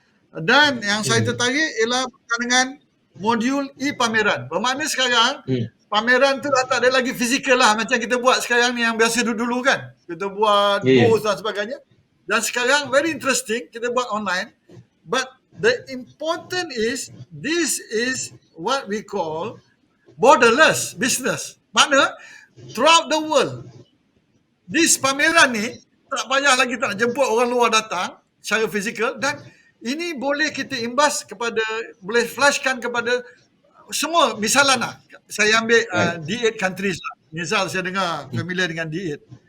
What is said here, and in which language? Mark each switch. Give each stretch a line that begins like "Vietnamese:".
Malay: Dan yang saya tertarik ialah berkaitan dengan modul e-pameran. Bermakna sekarang pameran tu dah tak ada lagi fizikal lah macam kita buat sekarang ni yang biasa dulu kan. Kita buat booth dan sebagainya. Dan sekarang
English: very interesting
Malay: kita buat online.
English: But the important is this is what we call borderless business.
Malay: Makna throughout the world. This pameran ni tak payah lagi tak jemput orang luar datang secara fizikal, dan ini boleh kita imbas kepada, boleh flashkan kepada semua. Misalnya saya ambil D8 countries lah. Misal saya dengar familiar dengan D8.